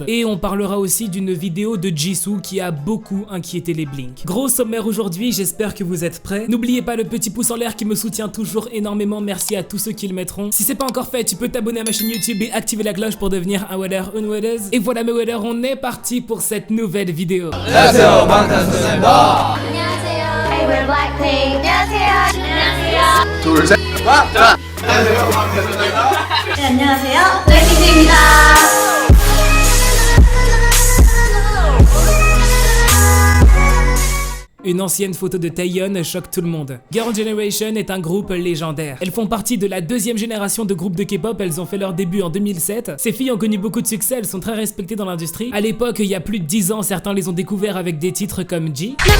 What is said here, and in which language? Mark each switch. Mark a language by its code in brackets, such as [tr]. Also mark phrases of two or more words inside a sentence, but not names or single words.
[fr] Et on parlera aussi d'une vidéo de Jisoo qui a beaucoup inquiété les Blink. Gros sommaire aujourd'hui, j'espère que vous êtes prêts. N'oubliez pas le petit pouce en l'air qui me soutient toujours énormément, merci à tous ceux qui le mettront. Si c'est pas encore fait, tu peux t'abonner à ma chaîne YouTube et activer la cloche pour devenir un Weller, une Wellers. Et voilà mes Wellers, on est parti pour cette nouvelle vidéo. [ko] 안녕하세요, 방탄소년단입니다. 안녕하세요. [en] Hey, we're Blackpink. [ko] 안녕하세요. 안녕하세요. 둘, 셋, 자. 안녕하세요, 방탄소년단. 네, 안녕하세요. 블랙핑크입니다. [fr] Une ancienne photo de Taeyeon choque tout le monde. Girl Generation est un groupe légendaire. Elles font partie de la deuxième génération de groupes de K-pop, elles ont fait leur début en 2007. Ces filles ont connu beaucoup de succès, elles sont très respectées dans l'industrie. À l'époque, il y a plus de 10 ans, certains les ont découverts avec des titres comme G.